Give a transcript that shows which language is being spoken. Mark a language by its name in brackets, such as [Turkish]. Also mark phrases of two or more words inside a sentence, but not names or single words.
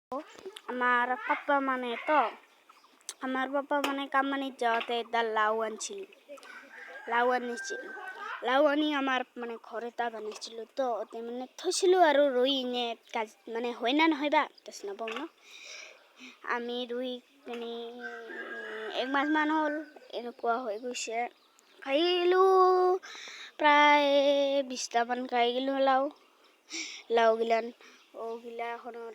[Assamese] আমার পাপ্পা মানে কামানিত যাওয়াতে এডাল লাউ আনিছিল লাউ আনি আমার মানে ঘরে তা বানাইছিল তো ওতে মানে থৈছিলো আৰু ৰুই এনে মানে হয় না নহয় বা তাছ নাপাওঁ ন আমি ৰুই পিনি 1 মাহমান হ'ল এনেকুৱা হৈ গৈছে খাইলো প্ৰায় 20টামান খাই গেলো লাউ গিলান গিলাখনত